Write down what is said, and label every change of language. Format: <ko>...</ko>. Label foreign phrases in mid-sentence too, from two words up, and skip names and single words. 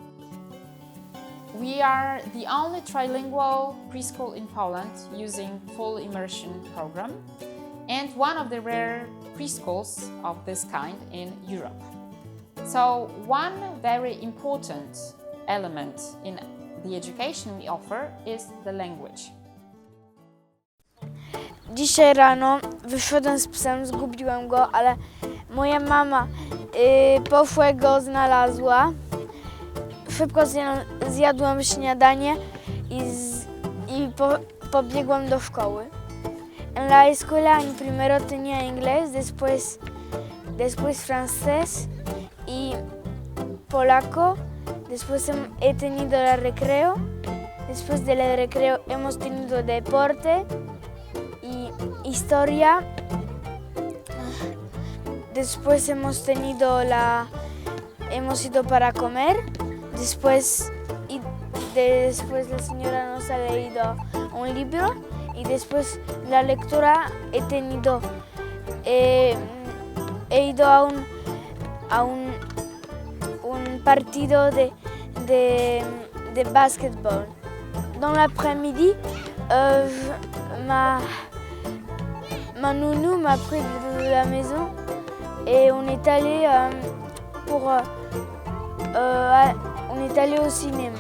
<en>We are the only trilingual preschool in Poland using full immersion program and one of the rare preschools of this kind in Europe. So one very important element in the education we offer is the language.</en> <pl>Dzisiaj rano wyszedłem z psem, zgubiłem go, ale moja mama poszła i go znalazła. Szybko zjadłem śniadanie i pobiegłem do szkoły.</pl> <es>En la escuela primero tenía inglés, después francés y polaco. Después he tenido el recreo. Después del recreo hemos tenido deporte y historia. Después hemos ido para comer. Después la señora nos ha leído un libro y después la lectura he ido a un partido de basketball.</es> <fr>Dans l'après-midi, ma nounou m'a pris de la maison et on est allé au cinéma.</fr>